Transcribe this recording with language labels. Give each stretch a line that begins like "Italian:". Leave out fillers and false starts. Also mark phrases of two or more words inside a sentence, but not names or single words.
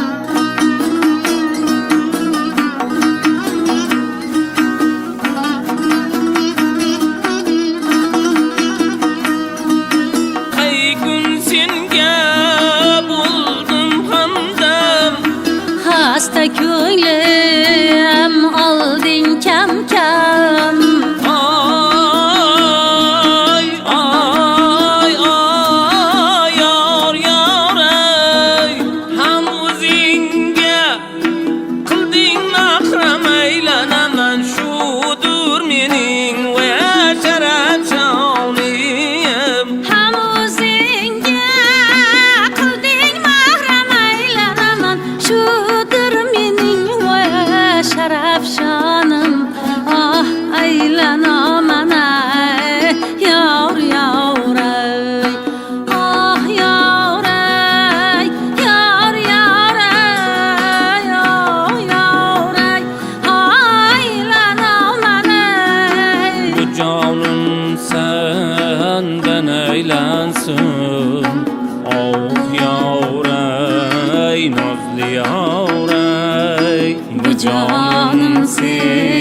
Uzbek: Qay kun senga buldum hamdam Hasta ko'nglim olding kam kam Ay ay ay yar yar ey Ham o'zingga qilding mahram aylanaman Shudur mening va sharaf joniyam Ham o'zingga qilding mahram aylanaman Shudir mening va sharaf shonim Ah aylanaman yar yar ey Ah yar ey yar yar ey Oh yar ey aylanaman
Turkish: Bu canım senden eylensin Oh yar ey nazlı yar ey Bu canım